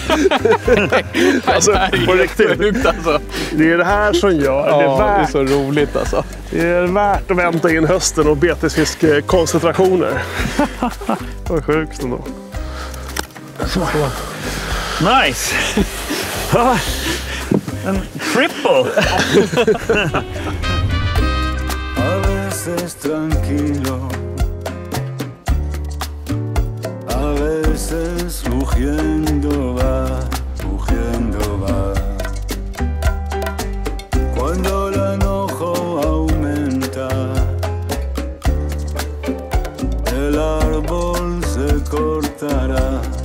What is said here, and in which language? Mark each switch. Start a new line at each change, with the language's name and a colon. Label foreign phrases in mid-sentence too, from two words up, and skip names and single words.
Swedish: Alltså, på riktigt. Alltså. Det är det här som gör det värt. Det är så roligt alltså. Det är värt att vänta in hösten och betesfiskkoncentrationer. Vad sjukt ändå. Nice. En triple.
Spanish: A veces tranquilo, a veces rugiendo va. Cuando el enojo aumenta, el árbol se cortará.